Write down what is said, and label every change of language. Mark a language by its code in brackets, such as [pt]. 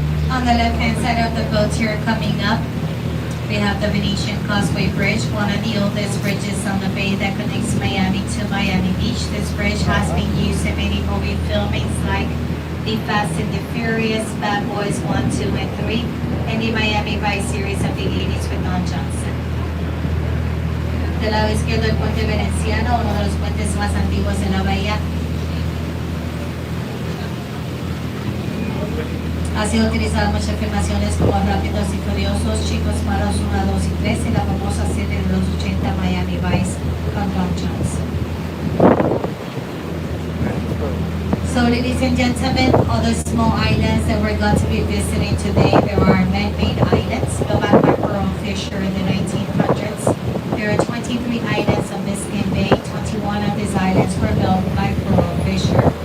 [en] On the left-hand side of the boat here coming up, we have the Venetian Causeway Bridge, one of the oldest bridges on the bay that connects Miami to Miami Beach. This bridge has been used in many movie filmings like The Fast and the Furious, Bad Boys 1, 2, and 3, and the Miami Vice series of the 80s with Don Johnson. [es] Del lado izquierdo el puente veneciano, uno de los puentes más antiguos en la bahía. Ha sido utilizado en muchas filmaciones como Rápidos y Furiosos, Chicos Malos 1, 2 y 3 y la famosa serie de los 80 Miami Vice con Don Johnson. [en] So ladies and gentlemen, other small islands that we're going to be visiting today, there are man-made islands built by Capone Fisher in the 1900s. There are 23 islands on Biscayne Bay. 21 of these islands were built by Capone Fisher.